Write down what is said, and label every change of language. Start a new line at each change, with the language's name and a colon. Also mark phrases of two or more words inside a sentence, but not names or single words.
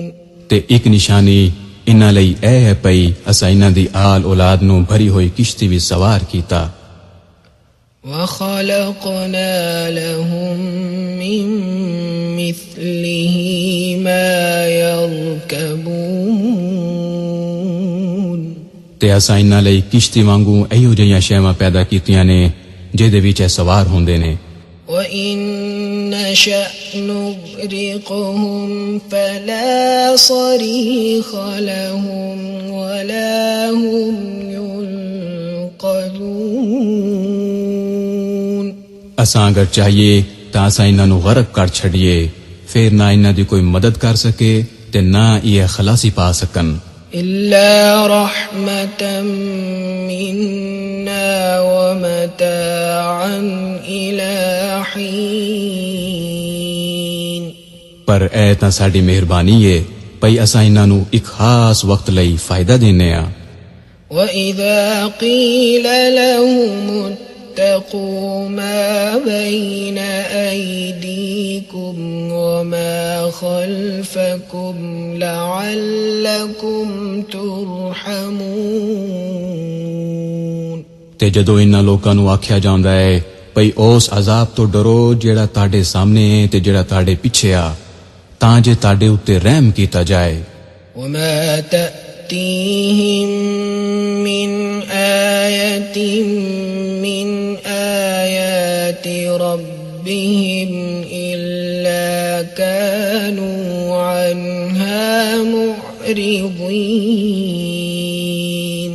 Punjabi: تے ایک نشانی انہاں لئی اے ہے پئی اساں انہاں دی آل اولاد نو بھری ہوئی کشتی وچ سوار کیتا۔
Arabic: وخلقنا لهم من مثله ما يركبون
Punjabi: تے اساں انہاں لئی کشتی وانگو ایو جیاں شیواں پیدا کیتیاں نے جہدے وچ سوار ہوندے نے۔
Arabic: وَإِن نَّشَأْ نُغْرِقْهُمْ فَلَا صَرِيخَ لَهُمْ وَلَا هُمْ يُنقَذُونَ
Punjabi: اساں اگر چاہیے تا اساں انہاں نو غرق کر چھڑیے، پھر نہ انہاں دی کوئی مدد کر سکے تے نہ یہ خلاصی پا سکن۔
Arabic: إِلَّا رَحْمَةً مِنَّا وَمَتَاعًا إِلَى حِينٍ
Punjabi: پر اے تا ساڈی مہربانی ہے پئی اساں انہاں نو ایک خاص وقت لئی فائدہ دینے آ۔
Arabic: وَإِذَا قِيلَ لَهُمُ اتَّقُوا مَا بَيْنَ أَيْدِيكُمْ وَمَا خَلْفَكُمْ لَعَلَّكُمْ تُرْحَمُونَ
Punjabi: تے جدو انہاں لوکاں نو آکھیا جاندا ہے پئی اس عذاب تو ڈرو جیڑا تاڈے سامنے ہے تے جیڑا تاڈے پیچھے آ، تاں جے تاڈے اُتے رحم کیتا جائے۔
Arabic: وَمَا تَأْتِيهِم مِّنْ آيَةٍ مِّنْ آيَاتِ رَبِّهِمْ إِلَّا كَانُوا عَنْهَا مُعْرِضِينَ